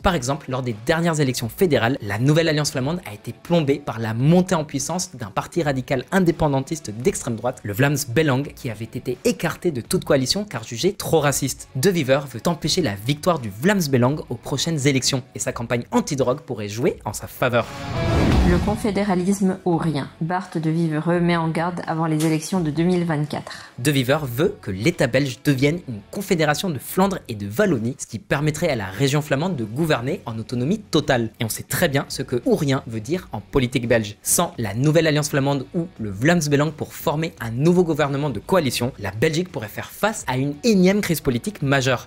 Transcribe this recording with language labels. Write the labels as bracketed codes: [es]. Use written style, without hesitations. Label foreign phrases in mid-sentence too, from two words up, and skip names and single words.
[fr] Par exemple, lors des dernières élections fédérales, la nouvelle alliance flamande a été plombée par la montée en puissance d'un parti radical indépendantiste d'extrême droite, le Vlaams Belang, qui avait été écarté de toute coalition car jugé trop raciste. De Wever veut empêcher la victoire du Vlaams Belang aux prochaines élections et sa campagne anti-drogue pourrait jouer en sa faveur. Le confédéralisme ou rien. Bart De Wever met en garde avant les élections de 2024. De Wever veut que l'État belge devienne une confédération de Flandre et de Wallonie, ce qui permettrait à la région flamande de gouverner en autonomie totale. Et on sait très bien ce que ou rien veut dire en politique belge. Sans la nouvelle alliance flamande ou le Vlaams Belang pour former un nouveau gouvernement de coalition, la Belgique pourrait faire face à une énième crise politique majeure.